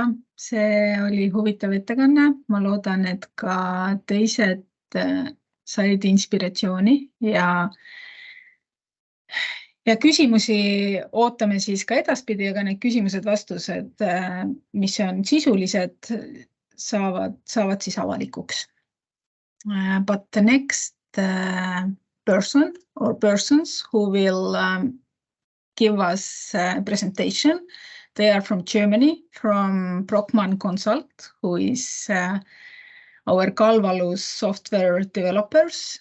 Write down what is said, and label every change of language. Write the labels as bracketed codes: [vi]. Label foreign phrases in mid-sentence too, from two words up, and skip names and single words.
[et] See oli huvitav ettekanne. Ma loodan, et ka teised said inspiratsiooni ja küsimusi ootame siis ka edaspidi, aga need küsimused-vastused, mis on sisulised, saavad siis avalikuks. [en] But the next person or persons who will give us a presentation, they are from Germany, from Brockmann Consult, who is our Calvalus software developers.